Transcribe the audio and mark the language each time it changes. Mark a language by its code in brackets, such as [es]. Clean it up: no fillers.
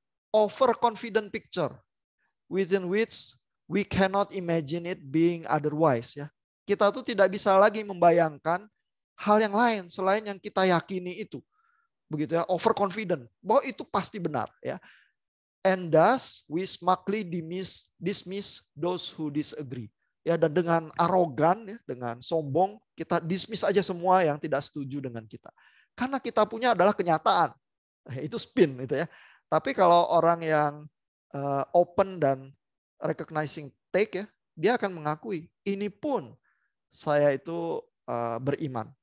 [en] Overconfident picture within which we cannot imagine it being otherwise. [id] Ya, kita tuh tidak bisa lagi membayangkan hal yang lain selain yang kita yakini itu. Begitu ya, overconfident bahwa itu pasti benar ya. [en] And thus we smugly dismiss those who disagree. [id] Ya, dan dengan arogan ya, dengan sombong kita dismiss aja semua yang tidak setuju dengan kita. Karena kita punya adalah kenyataan. Itu spin itu ya. Tapi kalau orang yang open dan [en] recognizing take [id] ya, dia akan mengakui ini pun saya itu beriman.